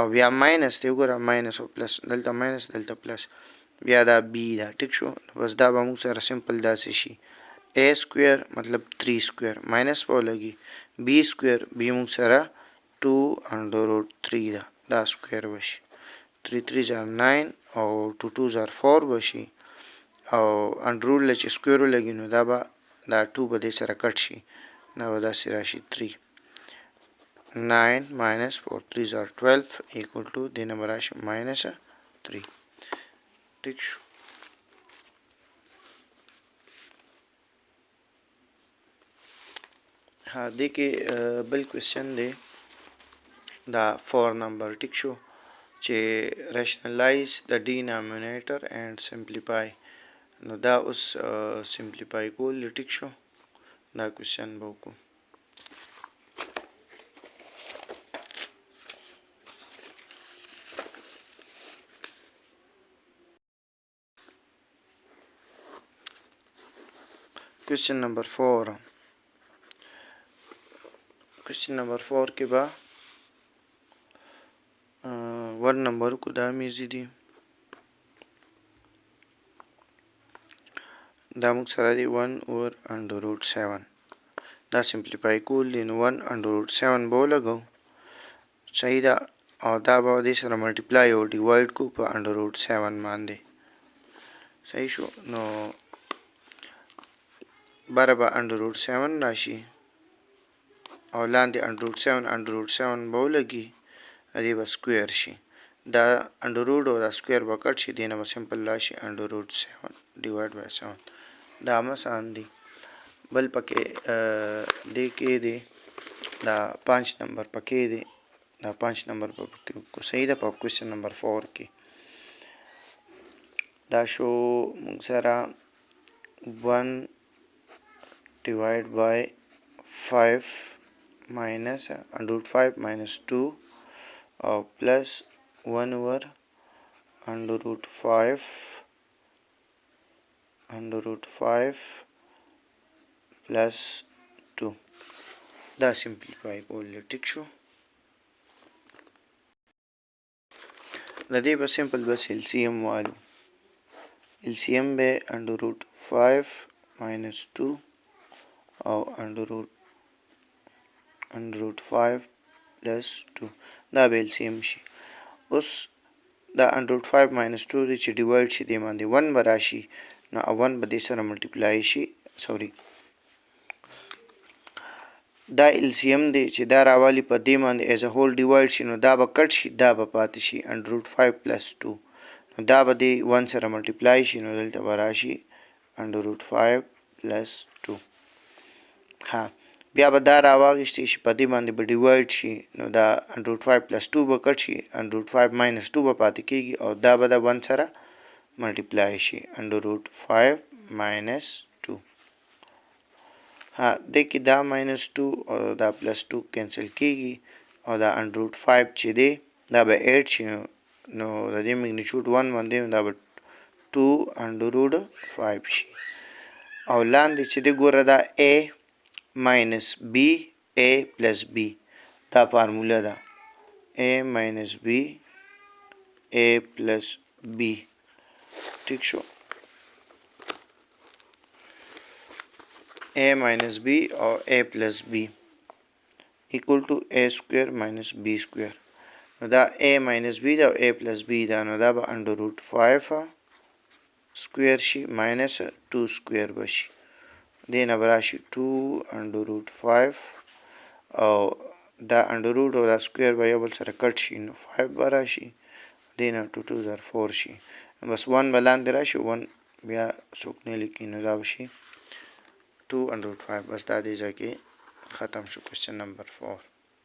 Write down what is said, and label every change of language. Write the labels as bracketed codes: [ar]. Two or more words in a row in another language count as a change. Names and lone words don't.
[ps] بیا ماینس دی وګوره ماینس او پلس دلته ماینس دلته پلس بیا دا B ده ټیک شو بس دا به موږ سره سمپل داسې شي [en] A square [ps] مطلب 3 [en] square minus [ps] به ولګي [en] B square B [ps] موږ سره 2 [en] under root [ps] 3 ده دا سکویر بشي 3 3 are 9 او 2 2 are 4 بشي او انډرول له چې سکویر ولګي نو دا به دا 2 به دې سره کټ شي دا به داسې راشي 3 [en] 9 minus 4 3 are 12 equal to [ps] دې نه به راشي minus 3 ټیک شو ها دې کې بل کوېسچن دی دا 4 نمبر ټیک شو چې [en] rationalize the denominator and simplify [ps] نو دا اوس سمپلیفای کول ټیک شو دا کوېسچن به وکړو [en] question number 4 [ps] کې به 1 نمبر کو دا میزی دی دا موږ سره دی [en] 1 over under root 7 [ps] دا سمپلیفای کول دی نو 1 [en] under root 7 [ps] به ولګو صحیح ده او دا به دې سره ملټیپلای او ډیوایډ کو په [en] under root 7 [ps] باندې صحیح شو نو بره به [en] under root 7 [ps] راشي او لاندې [en] under root 7 [ps] به ولګي دې به سکویر شي دا [en] under root [ps] او دا سکویر به کټ شي دې نه به سمپل راشي [en] under root 7 divide by 7 [ps] دا هم آسان دي بل پکې دې کې دی دا 5 نمبر پکې دی دا 5 نمبر پکې کو صحیح ده په کوېسچن نمبر 4 کې دا شو موږ سره [en] 1 divided by 5 minus under root 5 minus 2 plus 1 over under root 5 plus 2 [ps] دا simplify کول ټیک شو د دې به سمپل بس LCM والو LCM به [en] under root 5 minus 2 [ps] او under [en] root 5 plus 2 [ps] دا به LCM شي اوس دا [en] under root 5 minus 2 [ps] دی چې ډیوایډ شي دې باندې 1 به راشي نو 1 به دې سره ملټیپلای شي سوري دا LCM دی چې دا راوالي په دې باندې [en] as a whole [ps] ډیوایډ شي نو دا به کټ شي دا به پاتې شي [en] under root 5 plus 2 [ps] نو دا به دې 1 سره ملټیپلای شي نو دلته به راشي [en] under root 5 plus 2 [ps] ها بیا به دا راواغشتی شي په دې باندې به ډیوایډ شي نو دا [en] under root 5 plus 2 [ps] به کټ شي [en] under root 5 minus 2 [ps] به پاتې کېږي او دا به د 1 سره ملټیپلای شي [en] under root 5 minus 2 [ps] ها دې کې دا [en] minus 2 [ps] او دا [en] plus 2 [ps] کینسل کېږي او دا [en] under root 5 [ps] چې دی دا به 8 شي نو د دې میګنیچیوډ 1 باندې دا به [en] 2 under root 5 [ps] شي او لاندې چې دی ګوره دا [en] a minus b a plus b [ps] دا فارموله ده [en] a minus b a plus b [ps] ٹھیک شو [en] a minus b or a plus b equal to a square minus b square [ps] نو دا [en] a minus b دا a plus b دا [ps] نو دا به [en] under root 5 square [ps] شي [en] minus 2 square [ps] بشي دې نه به راشي [en] 2 under root 5 [ps] او دا [en] under root [ps] او دا square به یو بل سره کټ شي نو 5 به راشي دې نه 2 2 are 4 شي بس 1 به لاندې راشي 1 بیا څوک نه لیکي نو دا به شي [en] 2 under root 5 [ps] بس دا دې ځای کې ختم شو کوېسچن نمبر 4